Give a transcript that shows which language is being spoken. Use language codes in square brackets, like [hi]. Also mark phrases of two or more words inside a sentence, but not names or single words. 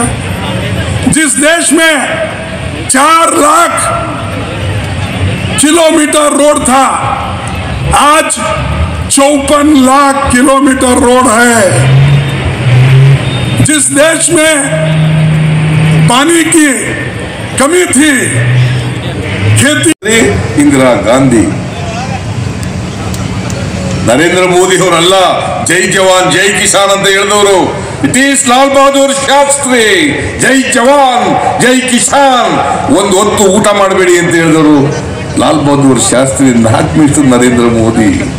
[hi] जिस देश में 4 लाख किलोमीटर रोड था, आज 54 लाख किलोमीटर रोड है। जिस देश में पानी की कमी थी, खेती। इंदिरा गांधी, [kn] ನರೇಂದ್ರ ಮೋದಿ ಅವರಲ್ಲ [hi] जय जवान जय किसान [kn] ಅಂತ ಹೇಳಿದವರು. [en] It is Lal Bahadur Shastri. [hi] जय जवान जय किसान, [kn] ಒಂದು ಹೊತ್ತು ಊಟ ಮಾಡಬೇಡಿ ಅಂತ ಹೇಳಿದವರು ಲಾಲ್ ಬಹದ್ದೂರ್ ಶಾಸ್ತ್ರಿ, 4 ಮಿನಿಟ್ ನರೇಂದ್ರ ಮೋದಿ.